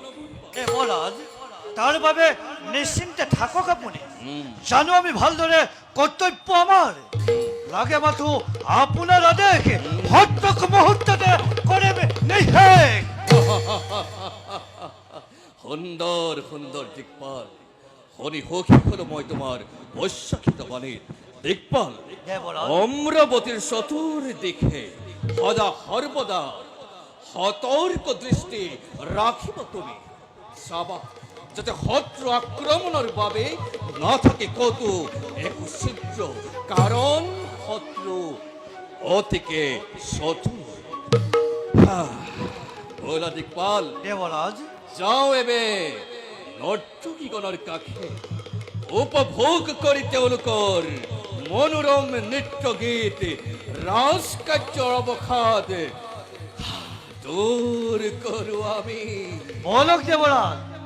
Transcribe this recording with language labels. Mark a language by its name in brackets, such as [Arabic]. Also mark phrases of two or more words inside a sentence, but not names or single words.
[Assamese] দেবরাজ তার বাবে নিশ্চিন্তে থাকক আপুনি জানো আমি ভালদৰে কৰ্তব্য আমাৰ লাগে মাথো আপোনাৰ আদেশ ভদ্ৰক মুহূৰ্ততে কৰিম নিশেষ সুন্দৰ সুন্দৰ দিকপাল শুনি সুখী হলো মই তোমাৰ বৈশাখিত বাণীত দিকপাল দেবরাজ অমরাবতীর চতুর্দিকে সদা সর্বদা সতর্ক দৃষ্টি রাখিব তুমি চাবা যাতে শত্রু আক্রমণের বাবে না থাকে কত একো ছিদ্র কারণ শত্রু অতিকে চতুর বলা দিকপাল দেবরাজ যাও এবে নর্তকীগণের কাছে উপভোগ করি তেওঁলোকৰ মনোৰম নৃত্য গীত ৰাজকাৰ্যৰ অৱসাদ দূৰ কৰো আমি বলক দেবরাজ